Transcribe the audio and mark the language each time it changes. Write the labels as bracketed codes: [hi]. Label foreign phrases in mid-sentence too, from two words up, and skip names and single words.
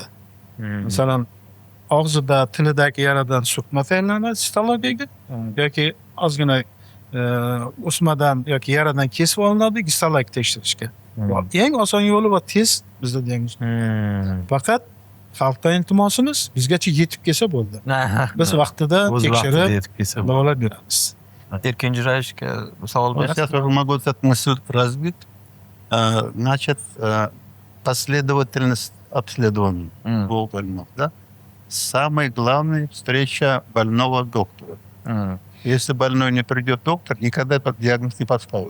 [uz] Masalan, og'zida, tilidagi yaradan so'kma tayinlanadi histologiyaga yoki ozgina o'smadan yoki yaradan kesib olinadi histologik tekshirishga. Eng oson yo'li va tez bizda diagnoz. Faqat xalqdan iltimosimiz bizgacha yetib kelsa bo'ldi. Biz vaqtida tekshirib davolab beramiz. Erkin Jurayevga savol [ru] Вот сейчас уже могу эту мысль развить. Значит, последовательность обследований у больных, да? Самое главное — встреча больного доктора. Если больной не придет доктор, никогда этот диагноз не поставит.